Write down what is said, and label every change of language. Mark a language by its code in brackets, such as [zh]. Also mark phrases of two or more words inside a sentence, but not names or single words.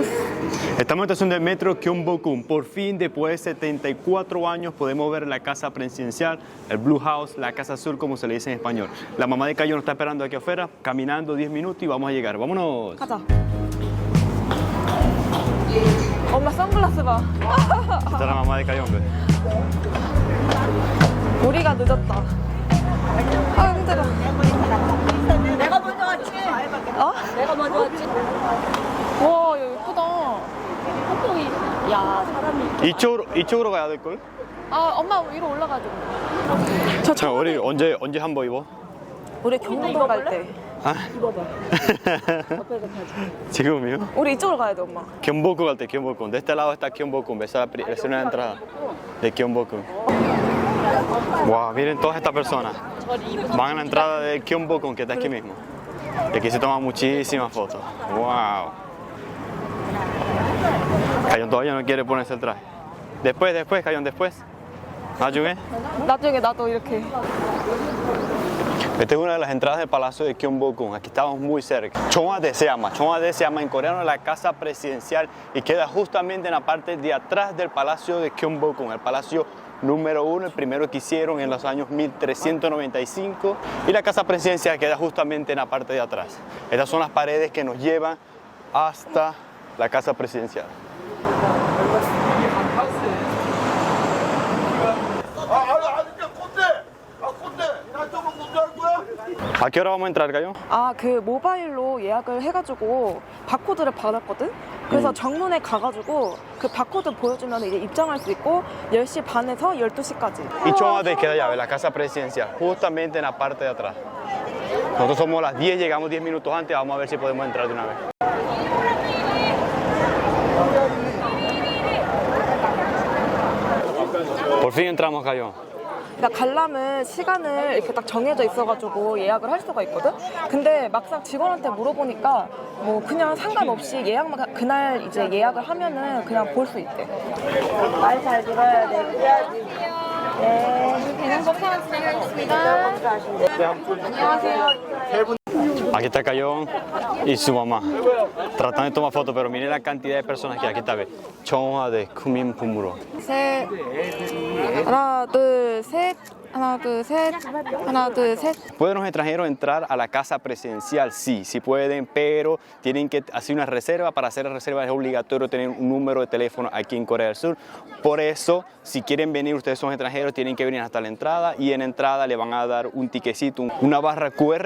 [es] Estamos en la estación del metro Gyeongbokgung. Por fin, después de 74 años, podemos ver la casa presidencial, el Blue House, la casa azul, como se le dice en español. La mamá de Cayo nos está esperando aquí afuera, caminando 10 minutos y vamos a llegar. ¡Vámonos! [ko] 가자. 엄마 선글라스 봐. [es] Esta es la mamá de Cayo, hombre. [ko] 우리가 늦었다. 아, 힘들어. 내가 먼저 왔지? 어? 내가 먼저 왔지? 와, 이거 예쁘다. 한복이 야 사람이 이쪽으로 가야 될걸? 아, 엄마 위로 올라가야 돼. 자, 우리 언제 한번 입어? 우리 경복궁 갈 때. 아? 입어봐. 옆에서 가자. 지금이요? 우리 이쪽으로 가야 돼, 엄마. [es] Gyeongbokgung al de Gyeongbokgung. De este lado está Gyeongbokgung. Esa es una entrada de Gyeongbokgung. Wow, miren todas estas personas. Van a la entrada de Gyeongbokgung, que está aquí mismo. Y aquí se toman muchísimas fotos. Wow. Cayon todavía no quiere ponerse el traje. Después, Cayon, después. ¿Najuge? [ko] 나중에 나도 이렇게. [es] Esta es una de las entradas del Palacio de Gyeongbokgung. Aquí estamos muy cerca. Cheongwade se llama. Cheongwade se llama en coreano la casa presidencial y queda justamente en la parte de atrás del Palacio de Gyeongbokgung, el palacio número 1, el primero que hicieron en los años 1395. Y la casa presidencial queda justamente en la parte de atrás. Estas son las paredes que nos llevan hasta la casa presidencial. ¿A qué hora vamos a entrar, Cayo? [ko] 아, 그 모바일로 예약을 해가지고 바코드를 받았거든? 그래서 정문에 가가지고 그 바코드 보여주면 이제 입장할 수 있고 10시 반에서 12시까지. [es] Y Cheongwade queda allá, la casa presidencial, justamente en la parte de atrás. Nosotros somos las 10, llegamos 10 minutos antes, vamos a ver si podemos entrar de una vez. Por fin entramos, Cayo. [ko] 그러니까 관람은 시간을 이렇게 딱 정해져 있어가지고 예약을 할 수가 있거든? 근데 막상 직원한테 물어보니까 뭐 그냥 상관없이 예약만 그날 이제 예약을 하면은 그냥 볼 수 있대. 말 잘 들어야 돼. 그래야지. 대장 검사 진행하겠습니다. 안녕하세요. [es] Aquí está Cayo y su mamá. Tratan de tomar fotos, pero miren la cantidad de personas que hay. Aquí está, ve. Cheongwade Kuminpumuro. [ko] 셋. 하나, 둘, 셋. 하나, 둘, 셋. 하나, 둘, 셋. [es] ¿Pueden los extranjeros entrar a la casa presidencial? Sí, sí pueden, pero tienen que hacer una reserva. Para hacer la reserva es obligatorio tener un número de teléfono aquí en Corea del Sur. Por eso, si quieren venir, ustedes son extranjeros, tienen que venir hasta la entrada y en la entrada le van a dar un tiquecito, una barra QR.